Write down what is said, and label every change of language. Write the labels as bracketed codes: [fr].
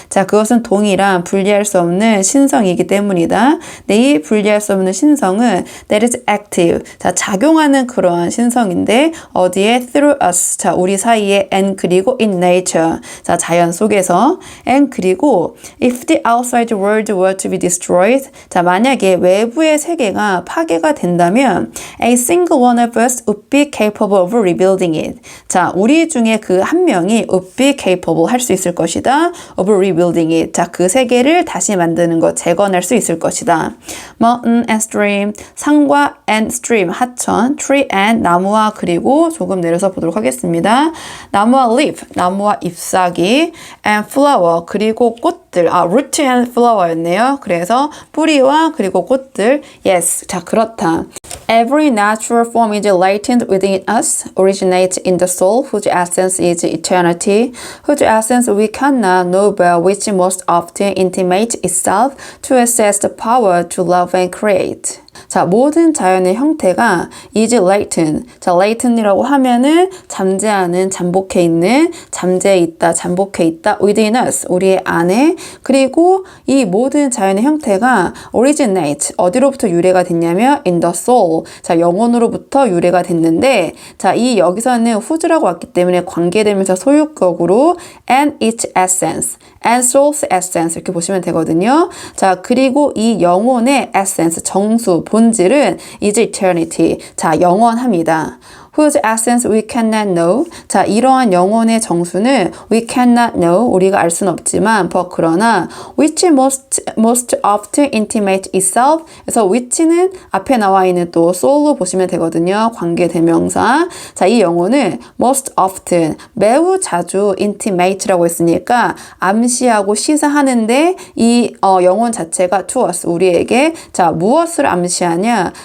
[ko] 자, 그것은 동일한 분리할 수 없는 신성이기 때문이다. 네, 이 분리할 수 없는 신성은 [en] that is active. [ko] 자, 작용하는 그러한 신성인데 어디에? [en] through us. [ko] 자, 우리 사이에 and 그리고 [en] in nature. [ko] 자, 자연 속에서 [en] and [ko] 그리고 [en] if the outside world were to be destroyed. [ko] 자, 만약에 외부의 세계가 파괴가 된다면 [en] a single one of us would be capable of rebuilding it. [ko] 자, 우리 중에 그 한 명이 [en] would be capable [ko] 할 수 있을 것이다. [en] of rebuilding it. [ko] 자, 그 세계를 다시 만드는 것, 재건할 수 있을 것이다. [en] Mountain and stream, [ko] 산과 and stream, 하천, tree and 나무와 그리고 조금 내려서 보도록 하겠습니다. 나무와 leaf, 나무와 잎사귀, [en] and flower, [ko] 그리고 꽃들, [en] root and flower [ko] 였네요. 그래서 뿌리와 그리고 꽃들. Yes, 자, 그렇다. [en] Every natural form is latent within us, originates in the soul, whose essence is eternity, whose essence we cannot know but which most often intimates itself to assess the power to love and create. [ko] 자, 모든 자연의 형태가 is latent. 자, latent이라고 하면은 잠재하는, 잠복해 있는, 잠재해 있다, 잠복해 있다. [en] within us, [ko] 우리의 안에. 그리고 이 모든 자연의 형태가 originate, 어디로부터 유래가 됐냐면 [en] in the soul. [ko] 자, 영혼으로부터 유래가 됐는데, 자, 이 여기서는 whose라고 왔기 때문에 관계되면서 소유격으로 and its essence, [en] and soul's essence [ko] 이렇게 보시면 되거든요. 자, 그리고 이 영혼의 essence, 정수, 본질은 [en] is eternity. [ko] 자, 영원합니다. [en] whose essence we cannot know. 자, 이러한 영혼의 정수는 we cannot know, [ko] 우리가 알 수는 없지만, [en] but 그러나 which most often intimate itself. [ko] 그래서 which는 앞에 나와 있는 또 soul로 보시면 되거든요. 관계 대명사. 자, 이 영혼은 [en] most often, [ko] 매우 자주 intimate라고 했으니까 암시하고 시사하는데 이 영혼 자체가 [en] to us, [ko] 우리에게 자, 무엇을 암시하냐?